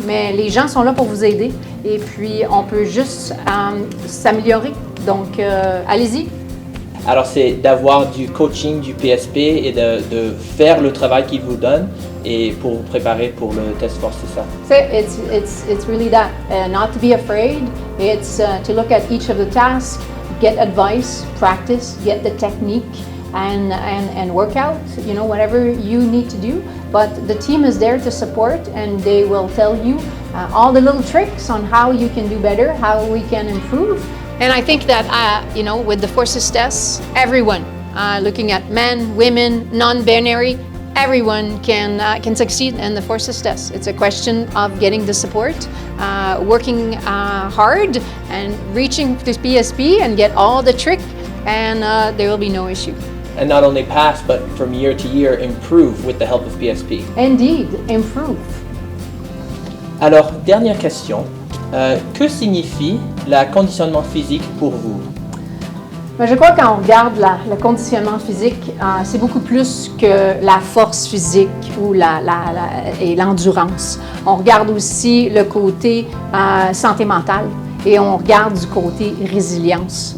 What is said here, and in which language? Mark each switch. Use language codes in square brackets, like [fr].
[fr] Mais les gens sont là pour vous aider. Et puis, on peut juste s'améliorer. Donc, allez-y. Alors, c'est d'avoir du coaching du PSP et de faire le travail qu'il vous donne et pour vous préparer pour le test force, c'est ça? [en] It's really that. Not to be afraid. It's to look at each of the tasks, get advice, practice, get the technique, and work out, you know, whatever you need to do. But the team is there to support and they will tell you all the little tricks on how you can do better, how we can improve. And I think that, you know, with the forces test, everyone, looking at men, women, non-binary, everyone can succeed in the forces test. It's a question of getting the support, working hard, and reaching to PSP and get all the trick, and there will be no issue. And not only pass, but from year to year improve with the help of PSP. Indeed, improve. [fr] Alors, dernière question. Que signifie le conditionnement physique pour vous? Je crois que quand on regarde le conditionnement physique, c'est beaucoup plus que la force physique ou et l'endurance. On regarde aussi le côté santé mentale et on regarde du côté résilience.